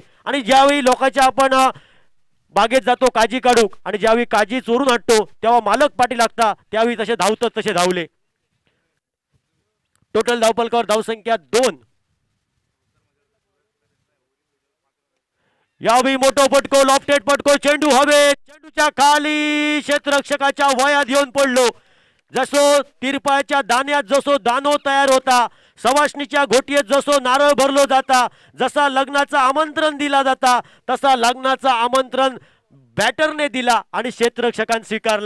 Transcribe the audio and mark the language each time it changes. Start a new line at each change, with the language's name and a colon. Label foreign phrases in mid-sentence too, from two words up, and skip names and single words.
Konkani: आणि ज्यावेळी लोकांच्या आपण बागेत जातो काजी काढूक आणि ज्यावेळी काजी चोरून आणतो तेव्हा मालक पाठी लागता त्यावेळी तसे धावतात तसे धावले. टोटल धावपलकावर धावसंख्या 2. यावेळी मोठो फटको लॉफ्टेड फटको चेंडू हवे चेंडूच्या खाली क्षेत्ररक्षकाच्या वयात येऊन पडलो. जसो तिरपाच्या दाण्यात जसो दानो तयार होता सवाष्णीच्या घोटीत जसो नारळ भरलो जाता जसा लग्नाचा आमंत्रण दिला जाता तसा लग्नाचा आमंत्रण बॅटरने दिला आणि क्षेत्ररक्षकांनी स्वीकारला.